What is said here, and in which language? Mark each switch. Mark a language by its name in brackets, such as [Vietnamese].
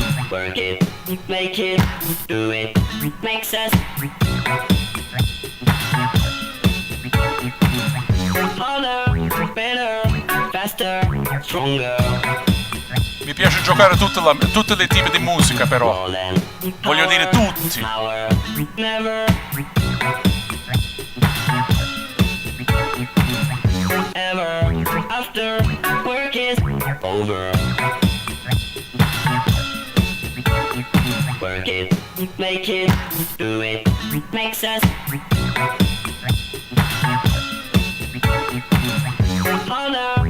[English] Work it, make it, do it, makes us harder, better, faster, stronger. [Italian] Mi piace giocare tutte le tipi di musica, però. Voglio dire tutti. [English] Never ever after work is over. Work it, make it, do it, makes us harder.